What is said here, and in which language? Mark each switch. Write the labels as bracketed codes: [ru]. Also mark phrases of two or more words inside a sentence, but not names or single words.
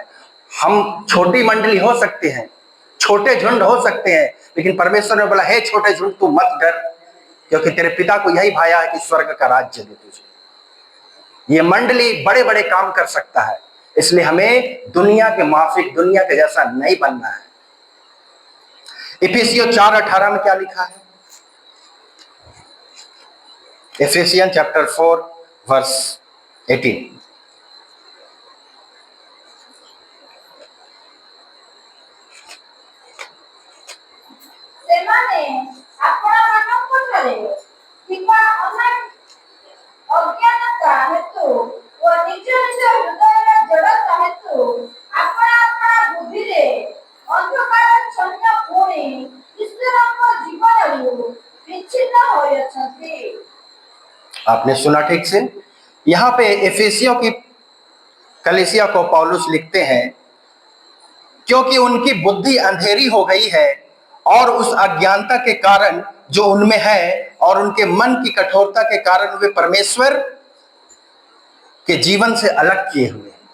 [hi] हम छोटी मंडली हो सकते हैं, छोटे झुंड हो सकते हैं, लेकिन परमेश्वर ने बोला, हे छोटे झुंड तू मत डर, क्योंकि तेरे पिता को यही भाया है कि स्वर्ग का राज्य दे तुझे। ये मंडली बड़े बड़े काम कर सकता है, इसलिए हमें दुनिया के माफिक, दुनिया के जैसा नहीं बनना है। इफिसियों 4:18 में क्या लिखा है? [en] Ephesians chapter 4 verse 18। [or] ସେମାନେ ଆପଣମାନଙ୍କ ଠାରେ ଥିବା ଅଜ୍ଞାନତା ହେତୁ ଓ ନିଜ ନିଜ ହୃଦୟର ଜଡ଼ତା ହେତୁ ଆପଣା ବୁଦ୍ଧିରେ ଅନ୍ଧକାରାଚ୍ଛନ୍ନ ପୁଣି ଈଶ୍ୱରଙ୍କ ଜୀବନରୁ ବିଚ୍ଛିନ୍ନ ହୋଇଅଛନ୍ତି। [hi] आपने सुना ठीक से। यहाँ पे एफेसियों की कलीसिया को पौलुस लिखते हैं, क्योंकि उनकी बुद्धि अंधेरी हो गई है और उस अज्ञानता के कारण जो उनमें है और उनके मन की कठोरता के कारण वे परमेश्वर के जीवन से अलग किए हुए।